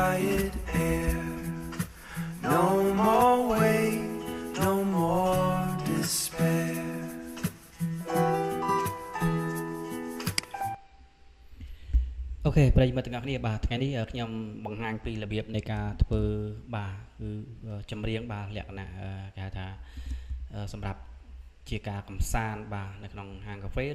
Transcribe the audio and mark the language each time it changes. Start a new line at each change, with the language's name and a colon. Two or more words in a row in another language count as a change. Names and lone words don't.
English: tainted air. No more weight, no more despair.
Khmer: អូខេប្រិយមិត្តទាំងអស់គ្នាបាទថ្ងៃនេះខ្ញុំបង្ហាញពីរបៀបនៃការធ្វើបាទគឺចម្រៀងបាទលក្ខណៈគេហៅថាសម្រាប់ជាការកំសាន្តបាទនៅក្នុងហាងកាហ្វេ